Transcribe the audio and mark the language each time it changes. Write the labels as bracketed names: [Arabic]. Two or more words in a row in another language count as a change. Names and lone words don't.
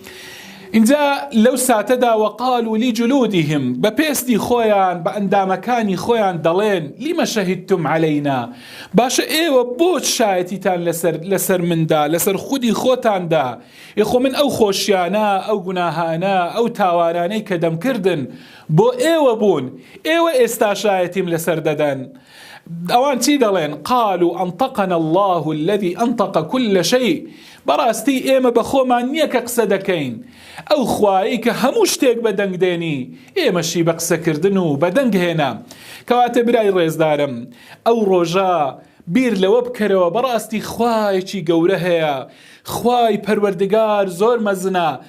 [Central Kurdish] اینجا لەو ساتەدا [Arabic] وەقالوا لجلودهم [Central Kurdish] بە پێستی خۆیان، بە ئەندامەکانی خۆیان دەڵێن [Arabic] لیمە شەهیدتم عەلەینا، [Central Kurdish] باشە ئێوە بۆ شایەتیتان لەسەر مندا، لەسەر خودی خۆتاندا، ئێخۆ من ئەو خۆشیانە، ئەو گوناهانە، ئەو تاوانانەی کە دەمکردن بۆ ئێوە بوون، ئێوە ئێستا شایەتیم لەسەر دەدەن. ئەوان چی دەڵێن؟ [Arabic] قالوا أنطقنا الله الذي أنطق كل شيء، [Central Kurdish] بەڕاستی ئێمە بە خۆمان نییە کە قسە دەکەین، ئەو خوایی کە هەموو شتێک بە دەنگ دێنی ئێمەشی بە قسەکردن و بە دەنگ هێنا. کەواتە برای ڕێزدارم، ئەو ڕۆژە بیر لەوە بکەرەوە بەڕاستی خوایەکی گەورە هەیە، خوای پەروەردگار زۆر مەزنە.